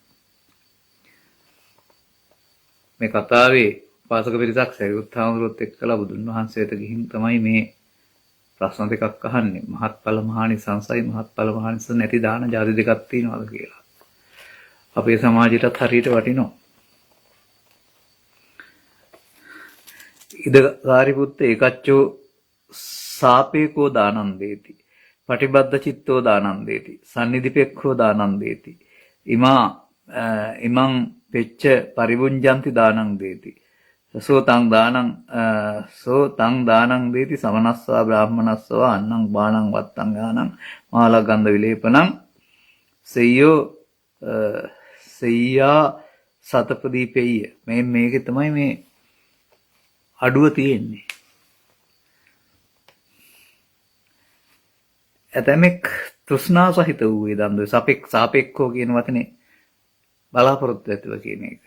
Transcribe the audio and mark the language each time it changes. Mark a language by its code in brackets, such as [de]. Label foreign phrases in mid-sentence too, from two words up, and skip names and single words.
[si] මේ කතාවේ පාසක පිරිසක් සරියුත් හාමුදුරුවොත් එක්කලා බුදුන් වහන්සේට ගිහින් තමයි මේ ප්‍රශ්න දෙකක් අහන්නේ. මහත්ඵල මහානිසංසයි මහත්ඵල මහානිසංස නැති දාන ජාති දෙකක් තියෙනවාද කියලා. අපේ සමාජයටත් හරියට වටිනවා. [pi] ඉද සාරිපුත්ත ඒකච්චෝ සාපේකෝ දානං දේති පටිබද්ධ චිත්තෝ දානං දේති සන්නිධිපෙක්ඛෝ දානං දේති ඉමං පෙච්ච පරිවුඤ්ජන්ති දානං දේති සෝ තං දානං දේති සමනස්සා බ්‍රාහ්මනස්සා අන්නං බාණං වත්තං ඥානං මාලගන්ධ විලේපනං සෙය්‍යා සතපදීපෙය්‍ය. [si] මේකේ තමයි මේ අඩුව තියෙන්නේ. ඇතමෙක් තෘෂ්ණා සහිත වූ දන් දෙයි. සාපේක්ඛෝ කියන වචනේ බලාපොරොත්තු ඇතුව කියන එක.